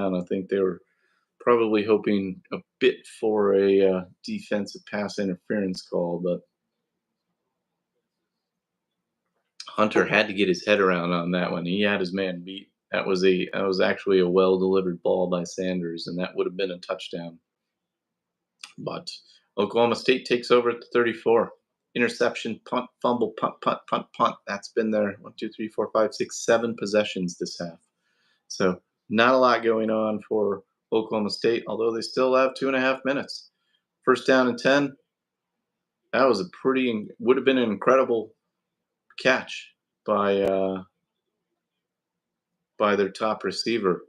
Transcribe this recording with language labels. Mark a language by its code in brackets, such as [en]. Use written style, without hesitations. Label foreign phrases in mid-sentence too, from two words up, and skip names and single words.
[en] I think they were probably hoping a bit for a defensive pass interference call, but Hunter had to get his head around on that one. He had his man beat. That was actually a well delivered ball by Sanders, and that would have been a touchdown. But Oklahoma State takes over at the 34. Interception, punt, fumble, punt, punt, punt, punt. That's been their 1, 2, 3, 4, 5, 6, 7 possessions this half. So not a lot going on for Oklahoma State, although they still have 2.5 minutes. First down and 10. That was would have been an incredible catch by their top receiver.